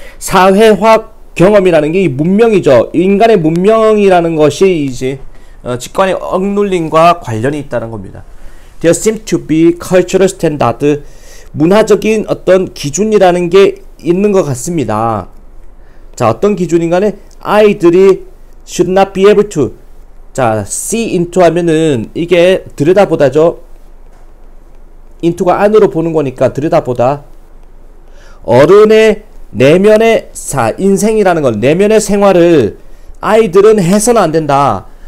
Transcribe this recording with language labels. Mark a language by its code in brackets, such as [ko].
[ko] 사회화 경험이라는 게 이 문명이죠. 인간의 문명이라는 것이 이제 직관의 억눌림과 관련이 있다는 겁니다. [en] There seem to be cultural standard. [ko] 문화적인 어떤 기준이라는 게 있는 것 같습니다. 자, 어떤 기준인가는 아이들이 [en] should not be able to. [ko] 자, [en] see into [ko] 하면은 이게 들여다보다죠. into가 안으로 보는 거니까 들여다보다. 어른의 내면의 인생이라는 건 내면의 생활을 아이들은 해서는 안 된다.